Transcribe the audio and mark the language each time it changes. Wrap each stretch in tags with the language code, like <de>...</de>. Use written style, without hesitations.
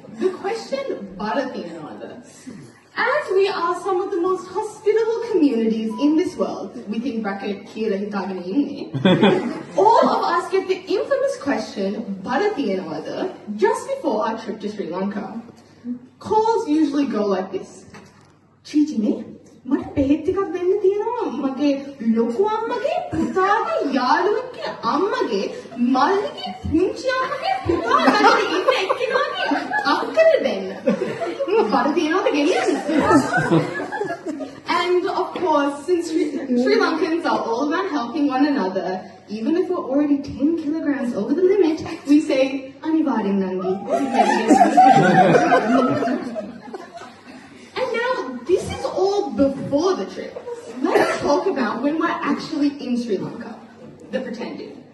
<en>The question, Bharatinaada. As we are some of the most hospitable communities in this world, within bracket Kira Hitagane Inni, all of us get the infamous question, Bharatinaada, just before our trip to Sri Lanka. Calls usually go like this.</en> <si>Chijine, මට බෙහෙත් ටිකක් දෙන්න තියෙනවා මගේ ලොකු අම්මගේ පුතාගේ යාළුවෙක්ගේ අම්මගේ මල්ලිගේ පුංචි අම්මගේ පුතා ළඟට ඉන්න එක්කෙනාගේ අක්කර දෙන්න. බඩ තියනවද ගෙනියන්න?</si> <en>And of course, since Sri Lankans are all about helping one another, even if we're already 10 kilograms over the limit, we say,</en> <si>"Anivaryam Nangi."</si> <en>And now, this is all before the trip. Let's talk about when we're actually in Sri Lanka, the pretending.</en>